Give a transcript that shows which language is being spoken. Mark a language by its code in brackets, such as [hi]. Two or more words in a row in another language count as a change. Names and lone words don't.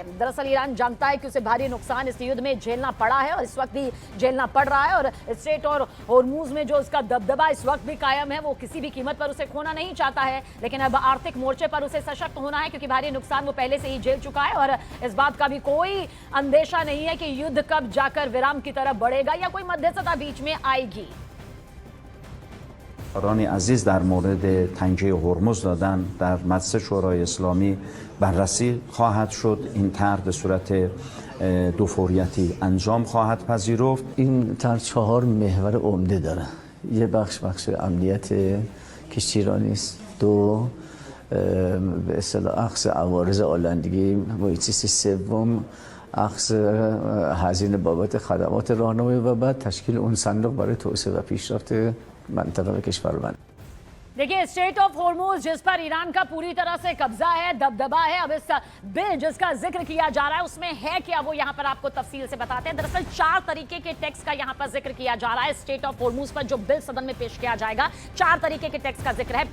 [hi] दरअसल ईरान जानता है कि उसे भारी नुकसान इस युद्ध में झेलना पड़ा है और इस वक्त भी झेलना पड़ रहा है, और स्ट्रेट और होर्मुज में जो उसका दबदबा इस वक्त भी कायम है वो किसी भी कीमत पर उसे खोना नहीं चाहता है। लेकिन अब आर्थिक मोर्चे पर उसे सशक्त होना है क्योंकि भारी नुकसान वो पहले से ही झेल चुका है और इस बात का भी कोई अंदेशा नहीं है कि युद्ध कब जाकर विराम की तरफ बढ़ेगा या कोई मध्यस्थता बीच में आएगी। [fa] رانی عزیز در مورد تنگه هرمز دادن در مجلس شورای اسلامی بررسی خواهد شد. این طرح به صورت دو فوریتی انجام خواهد پذیرفت. این طرح 4 محور عمده داره. یه بخش امنیت کشتیرانی است، 2 به اصطلاح اخذ عوارض آلندگی محیطی است، 3 اخذ هزینه بابت خدمات راهنمایی و بعد تشکیل اون صندوق برای توسعه و پیشرفت منطقه و کشورمان. [hi] देखिए स्ट्रेट ऑफ होर्मुज जिस पर ईरान का पूरी तरह से कब्जा है, दबदबा है, अब इस बिल जिसका जिक्र किया जा रहा है उसमें है क्या वो यहाँ पर आपको तफसील से बताते हैं। दरअसल 4 तरीके के टैक्स का यहाँ पर जिक्र किया जा रहा है। स्ट्रेट ऑफ होर्मुज पर जो बिल सदन में पेश किया जाएगा 4 तरीके के टैक्स का जिक्र है।